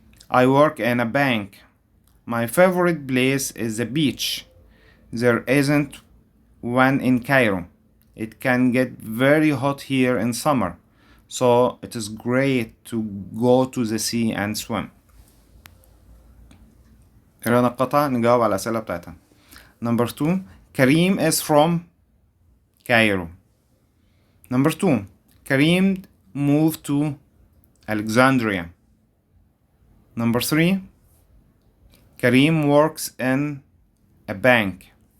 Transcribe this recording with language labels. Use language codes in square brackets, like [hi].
[en] I work in a bank. My favorite place is the beach. There isn't one in Cairo. It can get very hot here in summer, so it is great to go to the sea and swim. [ar] قرانا القطعة نجاوب على الأسئلة بتاعتها. [en] Number 2 Karim is from Cairo. Number 2 Karim moved to Alexandria. Number 3 Karim works in a bank.